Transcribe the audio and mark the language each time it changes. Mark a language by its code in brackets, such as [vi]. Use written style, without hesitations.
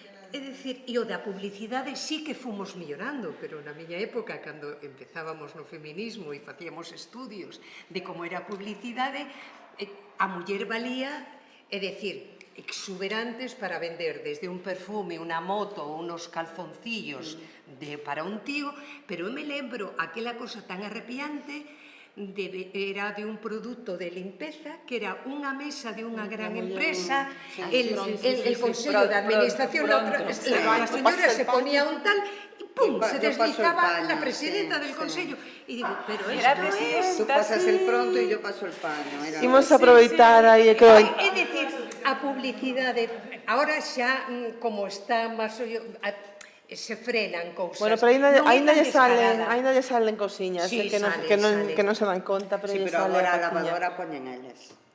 [gl] É dicir, e o da publicidade sí que fomos mellorando, pero na miña época, cando empezábamos no feminismo e facíamos estudios de como era a publicidade, a muller valía, é dicir, exuberantes para vender desde un perfume, unha moto ou unos calzoncillos para un tío, pero eu me lembro aquela cosa tan arrepiante era de un produto de limpeza que era unha mesa de unha gran empresa, el Consello de Administración, a señora se ponía un tal e pum, [es] se deslizaba la presidenta del Consello. [gl] E digo, pero esto [es] Tú pasas el pronto e yo paso el paño. [gl] Imos aproveitar aí que hoy... É dicir, a publicidade, agora xa como está máis... se frenan cousas. Bueno, pero ainda lle salen cousiñas que non se dan conta, pero sí, pero agora a lavadora poñen eles.